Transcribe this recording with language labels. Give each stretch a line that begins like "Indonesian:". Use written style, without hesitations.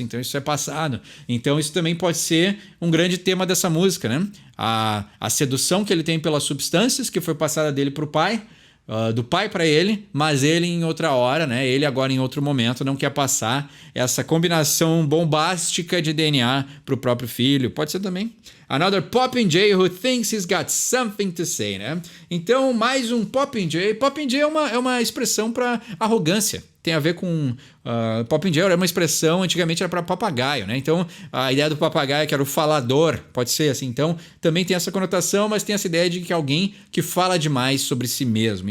Portuguese: Então isso é passado. Então isso também pode ser um grande tema dessa música, né? A sedução que ele tem pelas substâncias que foi passada dele para o pai, do pai para ele, mas ele em outra hora, né? Ele agora em outro momento não quer passar essa combinação bombástica de DNA para o próprio filho. Pode ser também.
English: Another Poppin' J who thinks he's got something to say, né?
Portuguese: Então, mais um Poppin' J. Poppin' J é uma expressão para arrogância. Tem a ver com... Poppin' Jay era uma expressão, antigamente era para papagaio, né? Então, a ideia do papagaio que era o falador, pode ser assim. Então, também tem essa conotação, mas tem essa ideia de que alguém que fala demais sobre si mesmo.